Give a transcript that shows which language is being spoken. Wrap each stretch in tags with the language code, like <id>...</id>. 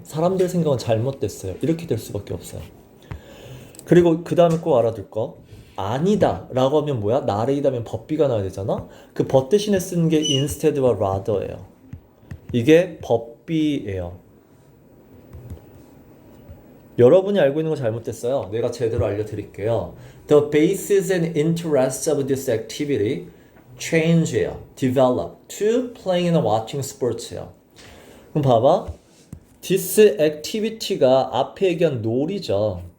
<ko>사람들 생각은 잘못됐어요. 이렇게 될 수밖에 없어요. 그리고 그 다음에 꼭 알아둘 거, 아니다 라고 하면 뭐야? 나레이다면 법비가 나와야 되잖아. 그 but 대신에 쓰는 게 instead와 rather예요. 이게 법비예요. 여러분이 알고 있는 거 잘못됐어요. 내가 제대로 알려드릴게요.</ko> <en>The basis and interests of this activity change예요. develop to playing and watching sports예요.</en> <ko>그럼 봐봐.</ko> <en>This activity</en> <ko>가 앞에 얘기한 놀이죠.</ko>